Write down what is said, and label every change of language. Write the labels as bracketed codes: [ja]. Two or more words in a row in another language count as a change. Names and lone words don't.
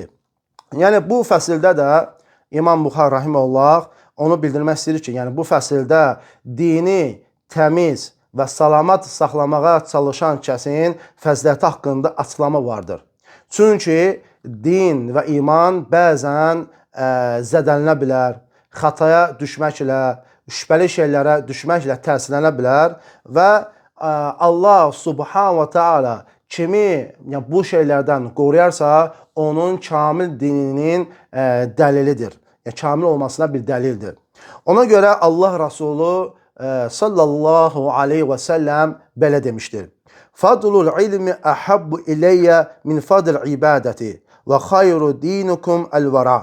[az] Yəni bu fəsildə də İmam Buxari rahimehullah onu bildirmək istəyir ki, yəni bu fəsildə dini təmiz və salamat saxlamağa çalışan kəsin fəziləti haqqında açıqlama vardır. Çünki din və iman bəzən zədələnə bilər, xataya düşməklə, şübhəli şeylərə düşməklə təsirlənə bilər və Allah [ar] سبحانه وتعالى [az] kimi bu şeylərdən qoruyarsa, onun kamil dininin dəlilidir. Yəni, kamil olmasına bir dəlildir. Ona görə Allah Rasulü [ar] صلى الله عليه وسلم [az] belə demişdir. [ar] فضل العلم أحب إلي من فضل العبادة وخير دينكم الورع.